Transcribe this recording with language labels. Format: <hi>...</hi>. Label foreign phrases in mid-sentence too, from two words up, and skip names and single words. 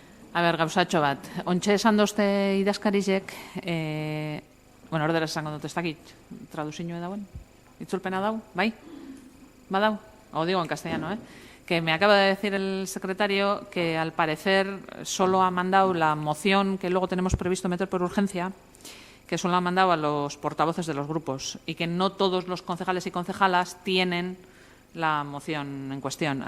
<eu>gauzatxo bat. Ontxe esan dozte idazkarizek, bueno, ordera esango dut, ez dakit, traduzinue dauen? Itzulpena dau? Bai? Badau?</eu> <es>O digo en castellano, que me acaba de decir el secretario que al parecer solo ha mandado la moción que luego tenemos previsto meter por urgencia, que solo ha mandado a los portavoces de los grupos y que no todos los concejales y concejalas tienen la moción en cuestión.</es>